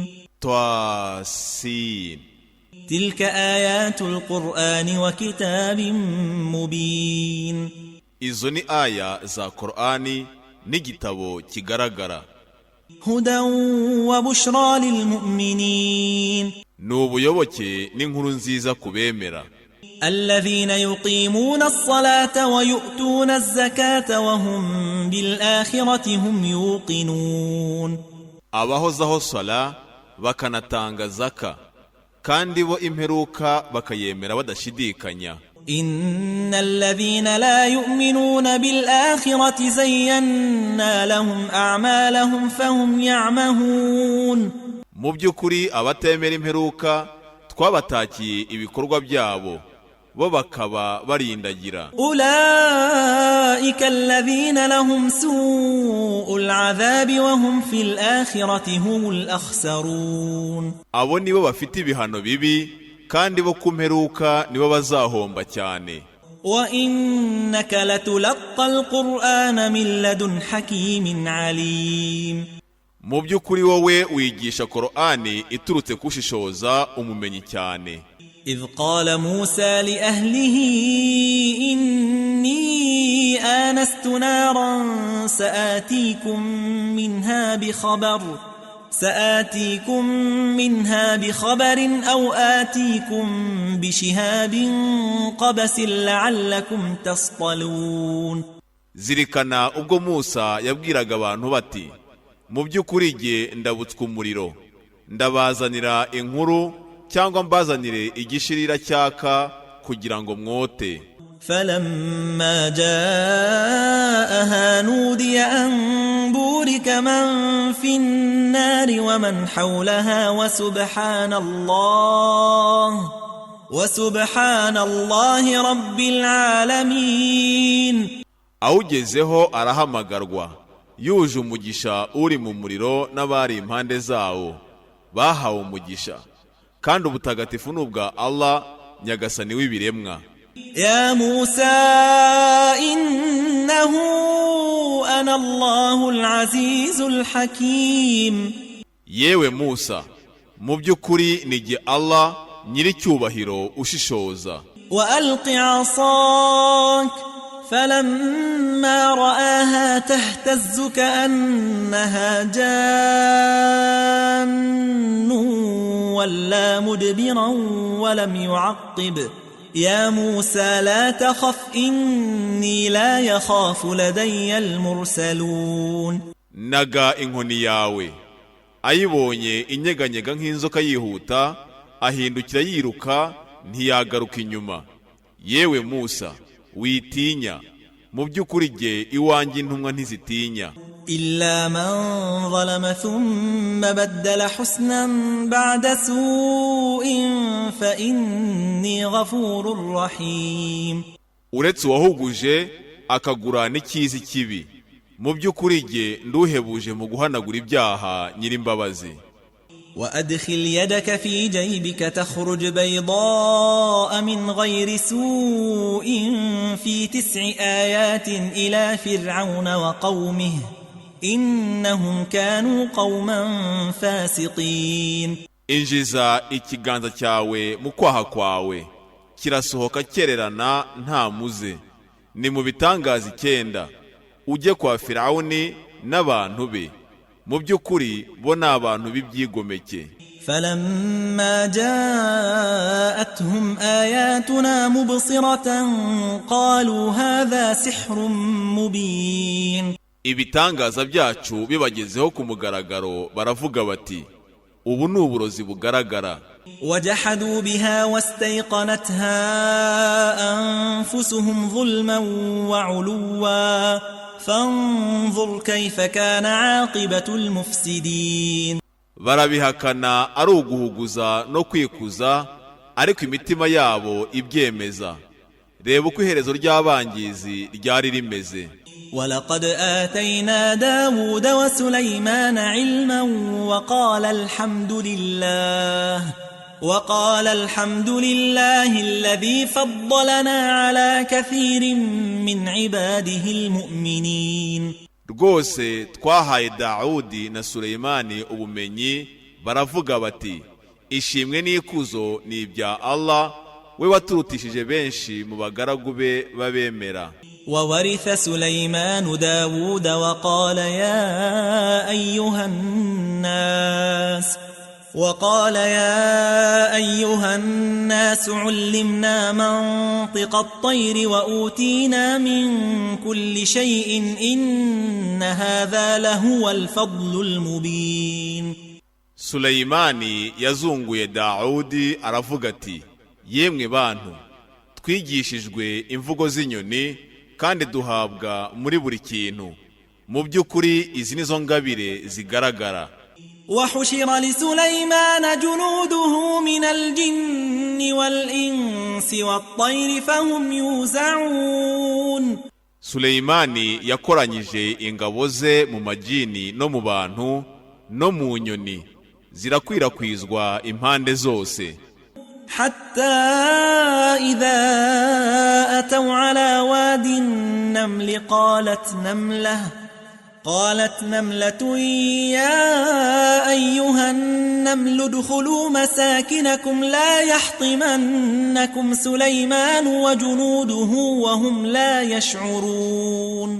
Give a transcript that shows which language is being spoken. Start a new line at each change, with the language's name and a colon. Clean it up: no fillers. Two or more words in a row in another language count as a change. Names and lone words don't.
Arabic: Tasin. تلك آيات القرآن وكتاب مبين.
Kinyarwanda: Izo ni aya za Qur'ani n'igitabo kigaragara.
Arabic: هدى وبشرى للمؤمنين.
Kinyarwanda: Nubuyoboke n'inkuru nziza kubemera.
Arabic: الذين يقيمون الصلاة ويؤتون الزكاة وهم بالآخرة هم يوقنون.
Kinyarwanda: Abahozaho sala bakanatanga zaka kandi bo imperuka bakayemera badashidikanya.
Arabic: إن الذين لا يؤمنون بالآخرة زينا لهم أعمالهم فهم يعمهون.
Kinyarwanda: Mu by'ukuri abatemera imperuka twabatakiye ibikorwa byabo bo bakaba barindagira.
Arabic: أولئك الذين لهم سوء العذاب وهم في الآخرة هم الأخسرون.
Kinyarwanda: Abo nibo bafite ibihano bibi kandi bo kumperuka nibo bazahomba cyane.
Arabic: وإنك لتلقى القرآن من لدن حكيم عليم.
Kinyarwanda: Mu by'ukuri wowe wigisha Qur'ani iturutse kushishoza umumenyi cyane.
Arabic: إذ قال موسى لأهله إني آنست نارا سآتيكم منها بخبر أو آتيكم بشهاب قبس لعلكم تصطلون.
Kinyarwanda: Zirikana ubwo Musa yabwiraga abantu bati, mu by'ukuri jye ndabutswe umuriro, ndabazanira inkuru cyangwa mbazanire igishirira cyaka kugira ngo mwote.
Arabic: فلما جاءها نودي أن بورك من في النار ومن حولها وسبحان الله رب العالمين.
Kinyarwanda: Awugezeho arahamagarwa yuje umugisha uri mu muriro n'abari impande zawo bahawe umugisha kandi ubutagatifu n'ubwa Allah nyagasani w'ibiremwa.
Arabic: يا موسى إنه أنا الله العزيز الحكيم.
Kinyarwanda: Yewe Musa, mu by'ukuri ni jye Allah nyiricyubahiro ushishoza.
Arabic: وألق عصاك فلما رآها تهتز كأنها جان ولا مدبرا ولم يعقب. يا موسى لا تخف إني لا يخاف لدي المرسلون.
Kinyarwanda: Naga inkoni yawe, ayibonye inyeganyega nk'inzoka yihuta, ahindukira yiruka ntiyagaruka inyuma. Yewe Musa, witinya, mu by'ukuri jye iwanjye intumwa ntizitinya.
Arabic: إلا من ظلم ثم بدل حسنا بعد سوء فإني غفور رحيم.
Kinyarwanda: Uretse uwahuguje akagura n'ikizi kibi, mu by'ukuri jye nduhebuje mu guhanagura ibyaha Nyirimbabazi.
Arabic: وأدخل يدك في جيبك تخرج بيضاء من غير سوء في 9 آيات إلى فرعون وقومه إنهم كانوا قوما فاسقين.
Kinyarwanda: Injiza ikiganza cyawe mu kwaha kwawe kirasohoka kererana nta muze, ni mu bitangaza 9 ujye kwa Firawuni n'abantu be, mu by'ukuri bo ni abantu b'ibyigomeke.
Arabic: فلما جاءتهم آياتنا مبصرة قالوا هذا سحر مبين.
Kinyarwanda: Ibitangaza byacu bibagezeho ku mugaragaro baravuga bati, ubu ni uburozi bugaragara.
Arabic: وجحدوا بها واستيقنتها أنفسهم ظلما وعلوا فانظر كيف كان عاقبة المفسدين.
Kinyarwanda: Barabihakana ari uguhuguza no kwikuza, ariko imitima yabo ibyemeza. Reba uko iherezo ry'abangizi ryari rimeze.
Arabic: ولقد آتينا داود وسليمان علما وقال الحمد لله وقال الحمد لله الذي فضلنا على كثير من عباده المؤمنين.
Kinyarwanda: rwose twahaye Dawudi na Suleyimani ubumenyi, baravuga bati ishimwe n'ikuzo ni ibya Allah, we waturutishije benshi mu bagaragu be babemera.
Arabic: وورث سليمان داود وقال يا أيها الناس علمنا منطق الطير وأوتينا من كل شيء إن هذا لهو الفضل المبين.
Kinyarwanda: Suleyimani yazunguye Dawudi aravuga ati yemwe bantu, twigishijwe imvugo z'inyoni kandi duhabwa muri buri kintu, mu by'ukuri izi nizo ngabire zigaragara.
Arabic: وحشر لسليمان جنوده من الجن والإنس والطير فهم يوزعون.
Kinyarwanda: Suleyimani yakoranyije ingabo ze mu majini no mu bantu no mu nyoni, zirakwirakwizwa impande zose.
Arabic: حتى إذا أتوا على واد النمل قالت نملة يا أيها النمل ادخلوا مساكنكم لا يحطمنكم سليمان وجنوده وهم لا يشعرون.